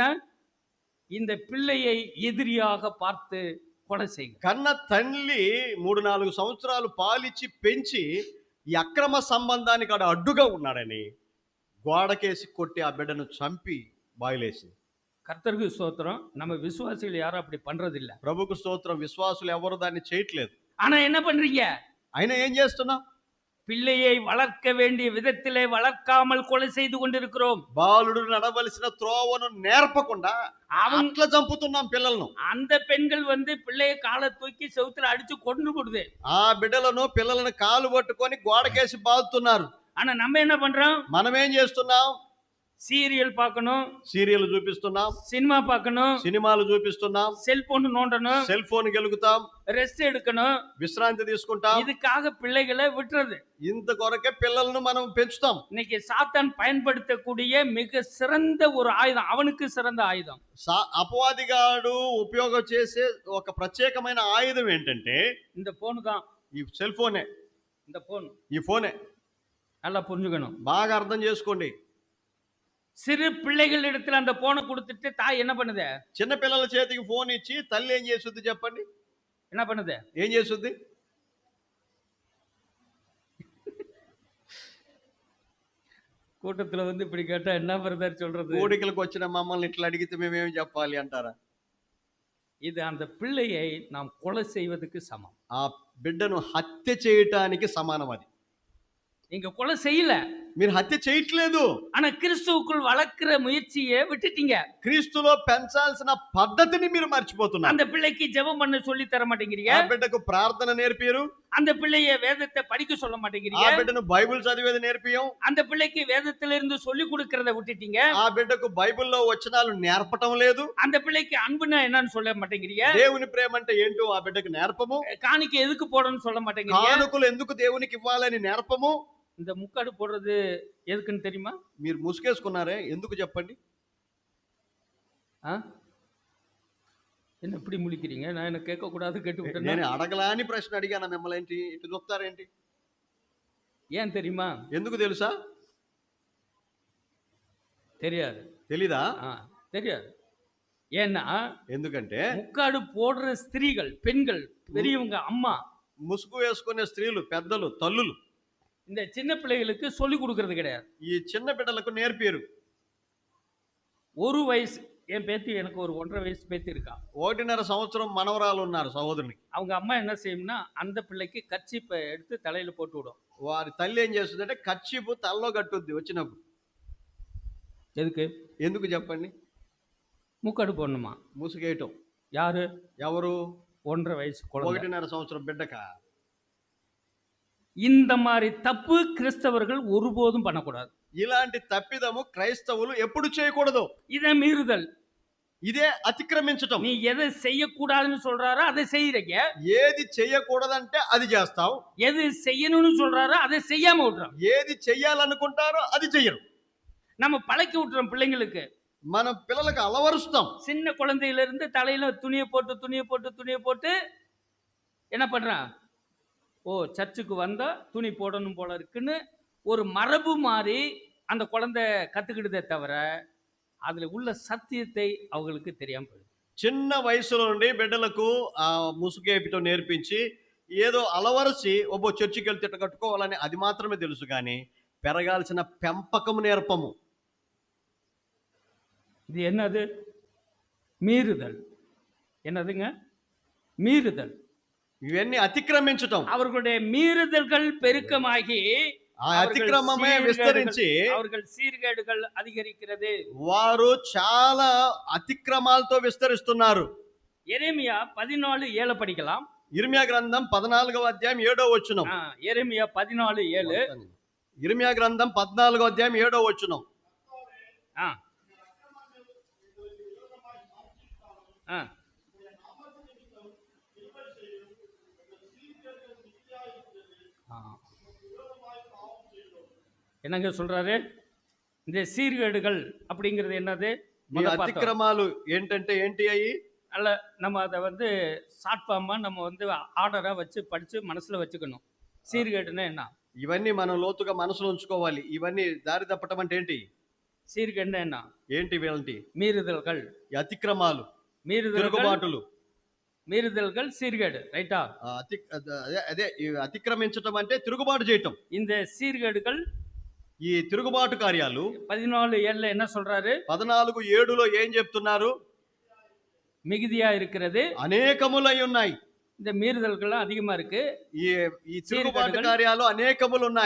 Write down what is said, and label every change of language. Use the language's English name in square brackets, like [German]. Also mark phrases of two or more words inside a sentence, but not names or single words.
[Tamil] இந்த பிள்ளையை எதிரியாக பார்த்து கொலை செய்யும். [Telugu] కన్న తల్లి 3-4 సంవత్సరాలు పాలిచ్చి పెంచి ఈ అక్రమ సంబంధానికి అడ్డుగా ఉన్నాడని గోడకేసి కొట్టి ఆ బిడ్డను చంపి బాయిలేసింది. [Tamil] கர்த்தருக்கு ஸ்தோத்திரம். நம்ம விசுவாசிகள் யாரும் அப்படி பண்றது இல்ல. [Telugu] ప్రభుకు స్తోత్రం. విశ్వాసులు ఎవరు దాన్ని చేయట్లేదు. [Tamil] ஆனா என்ன பண்றீங்க? [Telugu] అయినా ఏం చేస్తున్నాం? [Tamil] பிள்ளையை வளர்க்க வேண்டிய விதத்திலே வளர்க்காமல் கொலை செய்து கொண்டிருக்கிறோம். [Telugu] బాలుడు నడవలసిన త్రోవను నేర్పకుండా [Tamil] அவன் [Telugu] అట్లా చంపుతున్నాం పిల్లలను. [Tamil] அந்த பெண்கள் வந்து பிள்ளைய காலை தூக்கி செவுத்துல அடிச்சு கொண்டு போடுது. [Telugu] ఆ బిడ్డలను పిల్లలను కాలు పట్టుకొని గోడకేసి బాదుతున్నారు. [Tamil] ஆனா நம்ம என்ன பண்றோம்? [Telugu] మనం ఏం చేస్తున్నాం? [Tamil] சீரியல் பார்க்கணும், [Telugu] సీరియల్ చూపిస్తున్నాం, [Tamil] சினிமா பார்க்கணும், [Telugu] సినిమాలు చూపిస్తున్నాం, [Tamil] செல்போன் நோண்டணும், [Telugu] సెల్ ఫోన్ గెలుగుతాం, [Tamil] ரெஸ்ட் எடுக்கணும். [Telugu] విశ్రాంతి తీసుకుంటాం. [Tamil] இதுக்காக பிள்ளைகளை விட்டுறது. [Telugu] ఇంత కొరకే పిల్లలను మనం పెంచుతాం. [Tamil] இன்னைக்கு சாத்தான் பயன்படுத்தக்கூடிய மிக சிறந்த ஒரு ஆயுதம், அவனுக்கு சிறந்த ஆயுதம். [Telugu] అపవాదిగాడు ఉపయోగం చేసే ఒక ప్రత్యేకమైన ఆయుధం ఏంటంటే [Tamil] இந்த போன் தான். [Telugu] ఈ సెల్ ఫోనే. [Tamil] இந்த போன் [Telugu] ఈ ఫోనే. [Tamil] நல்லா புரிஞ்சுக்கணும். [Telugu] బాగా అర్థం చేసుకోండి. [Tamil] சிறு பிள்ளைகள் இடத்துல அந்த போனை கொடுத்துட்டு தாய் என்ன பண்ணுது? [Telugu] చిన్న పిల్లల చేతికి ఫోన్ ఇచ్చి తల్లి ఏం చేస్తుంది చెప్పండి? [Tamil] என்ன பண்ணுது? [Telugu] ఏం చేస్తుంది? [Tamil] கூட்டத்துல வந்து இப்படி கேட்டா என்ன பிரதர் சொல்றது? [Telugu] కోడికలకు వచ్చిన మమ్మల్ని ఇట్లా అడిగితే మేమేం చెప్పాలి అంటారా? [Tamil] இது அந்த பிள்ளையை நாம் கொலை செய்வதற்கு சமம். [Telugu] ఆ బిడ్డను హత్య చేయటానికి సమానం అది. [Tamil] நீங்க கொலை செய்யல, [Telugu] మీరు హత్య చేయట్లేదు. [Tamil] ஆனா கிறிஸ்துவுக்குள் வளர்க்கிற முயற்சியை விட்டுட்டீங்க. [Telugu] క్రీస్తులో పెంచాల్సిన పద్ధతిని మీరు మర్చిపోతున్నారు. [Tamil] அந்த பிள்ளைக்கு ஜெபம் பண்ண சொல்லி தர மாட்டேங்கிறீங்க. [Telugu] ఆ బిడ్డకు ప్రార్థన నేర్పియరు. [Tamil] அந்த பிள்ளைய வேதத்தை படிக்க சொல்ல [Telugu] ఆ [Tamil] மாட்டேங்கிறீங்க. [Telugu] బిడ్డను బైబిల్ చదివేది నేర్పియం. [Tamil] அந்த பிள்ளைக்கு வேதத்துல இருந்து சொல்லி கொடுக்கறத விட்டுட்டீங்க. [Telugu] ఆ బిడ్డకు బైబిల్లో వచనాలు నేర్పటం లేదు. [Tamil] அந்த பிள்ளைக்கு அன்புனா என்னன்னு சொல்ல மாட்டேங்கிறீங்க. [Telugu] దేవుని ప్రేమ అంటే ఏంటో ఆ బిడ్డకు నేర్పము. [Tamil] காணிக்க [Telugu] ఎదుకు పోవడం [Tamil] சொல்ல மாட்டேங்கிறீங்க. [Telugu] కానుకలు ఎందుకు దేవునికి ఇవ్వాలని నేర్పము. [Tamil] இந்த முக்காடு போடுறது எதுக்குன்னு தெரியுமா? [Telugu] మీరు ముసుగేసుకున్నారే ఎందుకు చెప్పండి? [Tamil] என்ன இப்படி முழிக்கிறீங்க? நான் என்ன கேட்க கூடாது கேட்டு [Telugu] నేను [Tamil] விட்டேன். [Telugu] అడగలాని ప్రశ్న అడిగాను మిమ్మల్ని. ఏంటి ఇటు చూస్తారేంటి? [Tamil] ஏன் தெரியுமா? [Telugu] ఎందుకు తెలుసా? [Tamil] தெரியாது. [Telugu] తెలీదా? [Tamil] தெரியாது. ஏன்னா [Telugu] ఎందుకంటే [Tamil] முக்காடு போடுற ஸ்திரீகள், பெண்கள், பெரியவங்க, அம்மா, [Telugu] ముసుగు వేసుకునే స్త్రీలు, పెద్దలు, తల్లులు [Tamil] இந்த சின்ன பிள்ளைகளுக்கு சொல்லி கொடுக்கறது கிடையாது. [Telugu] ఈ చిన్న బిడ్డలకు నేర్పియరు. [Tamil] ஒரு వయసు என் பேத்தி, எனக்கு ஒரு 1.5 வயசு பேத்தி இருக்கா. [Telugu] 1.5 సంవత్సరం మనవరాలు ఉన్నారు సహోదరునికి. [Tamil] அவங்க అమ్మ என்ன செய்யும்னா அந்த பிள்ளைக்கு கர்ச்சீப்பை எடுத்து தலையில போட்டு விடும். [Telugu] వారి తల్లి ఏం చేస్తుందంటే కర్చీపు తలలో కట్టుద్ది వచ్చినప్పుడు. [Tamil] எதுக்கு? [Telugu] ఎందుకు చెప్పండి? [Tamil] முக்காடு போடணுமா? [Telugu] ముసుగేయటం. [Tamil] யாரு? [Telugu] ఎవరు? [Tamil] 1.5 வயசு குழந்தை. [Telugu] 1.5 సంవత్సరం బిడ్డక. [Tamil] இந்த மாதிரி தப்பு கிறிஸ்தவர்கள் ஒருபோதும் பண்ணக்கூடாது. [Telugu] ఇలాంటి తప్పిదము క్రైస్తవులు ఎప్పుడు చేయకూడదు. [Tamil] இதை மீறுதல். [Telugu] ఇదే అతిక్రమించటం. [Tamil] நீ எதை செய்யக்கூடாதுன்னு சொல்றாரோ அதை செய்யறீங்க. [Telugu] ఏది చేయకూడదంటే అది చేస్తావు. [Tamil] எது செய்யணும்னு சொல்றாரோ அதை செய்யாம விட்டுறோம். [Telugu] ఏది చెయ్యాలనుకుంటారో అది చెయ్యరు. [Tamil] நம்ம பழக்கி விட்டுறோம் பிள்ளைங்களுக்கு. [Telugu] మనం పిల్లలకు అలవరుస్తాం. [Tamil] சின்ன குழந்தையில இருந்து தலையில துணியை போட்டு என்ன பண்றான்? ஓ, சர்ச்சுக்கு வந்தா துணி போடணும் போல இருக்குன்னு ஒரு மரபு மாதிரி அந்த குழந்தை கத்துக்கிட்டதே தவிர அதுல உள்ள சத்தியத்தை அவங்களுக்கு தெரியாம போயிடுது. [Telugu] చిన్న వయసులో నుండి బిడ్డలకు ముసుగేపటం నేర్పించి ఏదో అలవరసి ఒబ్బో చర్చికి వెళ్తే ఇట్ట కట్టుకోవాలని అది మాత్రమే తెలుసు కానీ పెరగాల్సిన పెంపకము నేర్పము. [Tamil] இது என்னது? மீறுதல். என்னதுங்க? மீறுதல். [Telugu] ఇవన్నీ అతిక్రమించటం. [Tamil] அவர்களுடைய மீறுதல்கள் பெருக்கமாகி [Telugu] ఆ అతిక్రమమే విస్తరించి [Tamil] அவர்கள் சீர்கேடுகள் அதிகரிக்கிறது. [Telugu] వారు చాలా అతిక్రమాలతో విస్తరిస్తున్నారు. [Tamil] எரேமியா 14:7 படிக்கலாம். [Telugu] ఇర్మియా గ్రంథం 14వ అధ్యాయం 7వ వచనం. [Tamil] எரேமியா 14:7. [Telugu] ఇర్మియా గ్రంథం 14వ అధ్యాయం 7వ వచనం. [Tamil] என்னங்க சொல்றாரு? இந்த சீர்கேடுகள் அப்படிங்கிறது என்னது? [Telugu] అతిక్రమాలు ఏంటంటే ఏంటి అయ్యి? [Tamil] அல்ல, நம்ம அதை வந்து [English] short form [Tamil] நம்ம வந்து ஆர்டரா வச்சு படிச்சு மனசுல வச்சுக்கணும். சீர்கேடுன்னா என்ன? [Telugu] ఇవన్నీ మనం లోతుగా మనసులో ఉంచుకోవాలి. ఇవన్నీ దారి తప్పటం అంటే ఏంటి? [Tamil] சீர்கேடுன்னா என்ன? [Telugu] ఏంటి వీళ్ళంటి? [Tamil] மீறுதல்கள், [Telugu] అతిక్రమాలు, తిరుగుబాటులు, [Tamil] மீறுதல்கள் சீர்கேடு. [Telugu] రైటా? అదే అతిక్రమించటం అంటే తిరుగుబాటు చేయటం. [Tamil] இந்த சீர்கேடுகள், [Telugu] ఈ తిరుగుబాటు కార్యాలు [Tamil] 14:7 என்ன சொல்றாரு? [Telugu] 14:7లో ఏం చెప్తున్నారు? [Tamil] మిగిదియా இருக்கிறது, [Telugu] అనేకములై ఉన్నాయి. [Tamil] இந்த மீறுதல்கள்லாம் அதிகமா இருக்கு. [Telugu] ఈ ఈ తిరుగుబాటు [Tamil] సీర్గడుగల్. [Telugu] కార్యాలు అనేకములు ఉన్నాయి.